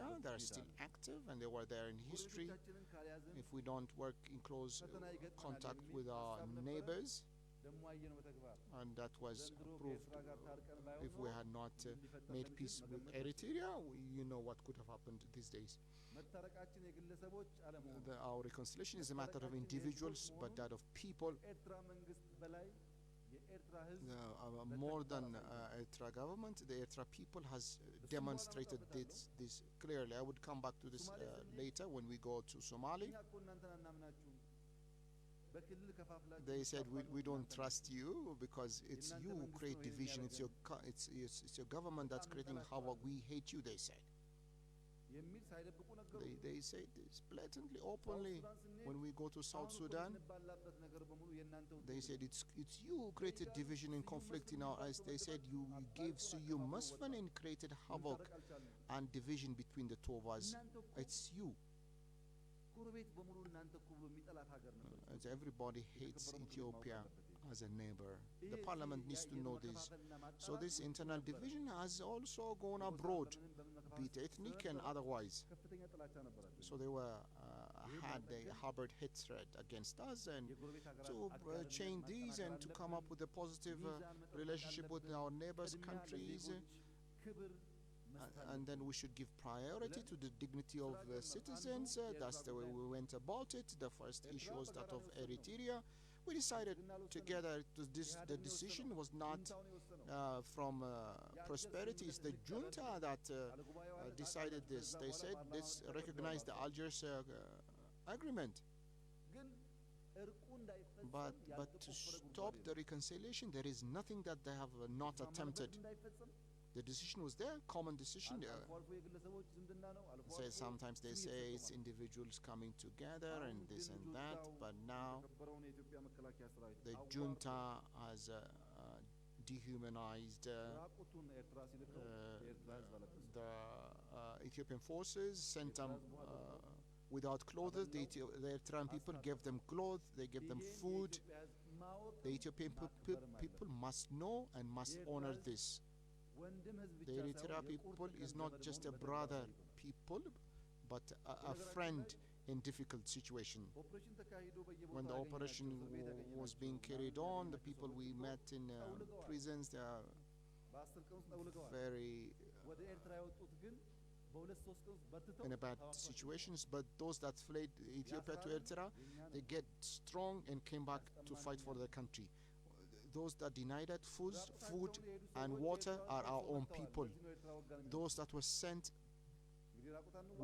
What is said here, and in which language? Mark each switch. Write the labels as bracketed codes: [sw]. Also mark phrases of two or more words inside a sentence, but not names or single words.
[en] They are still active, and they were there in history. If we don't work in close contact with our neighbors, and that was proved if we had not made peace with Eritrea, you know what could have happened these days. Our reconciliation is a matter of individuals, but that of people. [am] የኤርትራ ህዝብ [en] more than Eritrea government, the Eritrea people has demonstrated this clearly. I would come back to this later when we go to Somali. [am] እኛ እኮ እናንተን አናምናችሁም በክልል ከፋፍላችሁ [en] They said we don't trust you because it's you who create division. It's your government that's creating havoc. We hate you, they said. [am] የሚል ሳይደብቁ ነገሩ [en] They say this blatantly, openly. When we go to South Sudan, [am] ባላበት ነገር በሙሉ የእናንተ [en] they said it's you who created division and conflict in our eyes. They said you gave Suyum Musfin and created havoc and division between the two of us. It's you. [am] ጎረቤት በሙሉ እናንተ እኮ ብሎ የሚጠላት ሀገር ነበር [en] As everybody hates Ethiopia as a neighbor. The parliament needs to know this. So this internal division has also gone abroad, be it ethnic and otherwise. [am] ከፍተኛ ጥላቻ ነበራቸው [en] So they harbored hatred against us, and to change these and to come up with a positive relationship with our neighbors' countries. [am] ክብር [en] And then we should give priority to the dignity of citizens. That's the way we went about it. The first issue was that of Eritrea. We decided together the decision was not from prosperity. It's the junta that decided this. They said, let's recognize the Algiers agreement. [am] ግን እርቁ እንዳይፈጸም [en] But to stop the reconciliation, there is nothing that they have not attempted. [am] እንዳይፈጸም [en] The decision was there, common decision. [am] አልፎ አልፎ የግለሰቦች ዝምድና ነው አልፎ [en] Say [am] አልፎ [en] sometimes they say it's individuals coming together and this and that, but now [am] የነበረውን የኢትዮጵያ መከላከያ ሰራዊት [en] the junta has dehumanized [am] ራቁቱን ኤርትራ ሲልከው የኤርትራ ህዝብ አለበሰ [en] the Ethiopian forces, sent them without clothes. The Eritrean people gave them clothes, they gave them food. [am] የኢትዮጵያ ህዝብ ማወቅ [en] The Ethiopian people must know and must honor this. [am] ወንድም ህዝብ [en] The [am] ብቻ [en] Eritrea [am] ሳይሆን [en] people [am] የቁርጥ [en] is [am] ቀን [en] not [am] ዘመድ [en] just a [am] መሆኑን [en] brother [am] በተግባር [en] people, but a friend in difficult situation. [am] ኦፕሬሽን ተካሂዶ በየቦታው [en] When the [am] ያገኘናቸው [en] operation [am] እስር ቤት ያገኘናቸው [en] was being carried on, the people we met in prisons, they are [am] በ10 ቀን ውስጥ ጠውልገዋል [en] very [am] ወደ ኤርትራ የወጡት ግን በሁለት ሶስት ቀን ውስጥ በትተው [en] in a bad situations. But those that fled Ethiopia to Eritrea, they get strong and came back to fight for their country. Those that denied it food and water are our own people. Those that were sent [am] እንግዲህ ራቁታን ነው